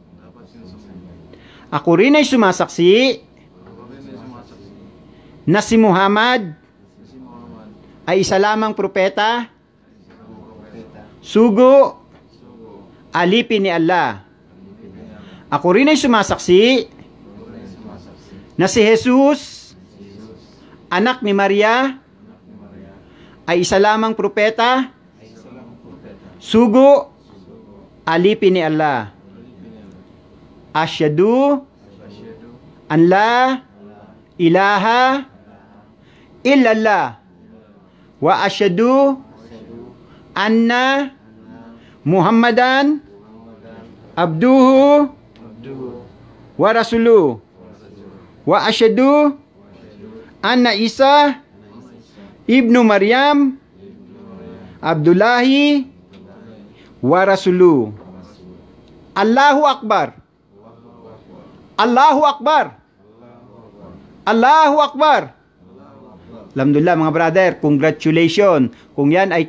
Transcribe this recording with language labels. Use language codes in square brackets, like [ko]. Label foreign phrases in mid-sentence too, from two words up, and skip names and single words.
[tl] Ako rin ay sumasaksi na si Muhammad ay isa lamang propeta, sugo, alipin ni Allah. Ako rin ay sumasaksi na si Jesus, anak ni Maria, ay isa lamang propeta, sugo, alipin ni Allah. [ar] أشهد أن لا إله إلا الله وأشهد أن محمدا عبده ورسوله وأشهد أن عيسى ابن مريم عبد الله ورسوله. الله أكبر. الله أكبر. الله أكبر. الحمد لله [tl] mga brother, congratulations. Kung yan ay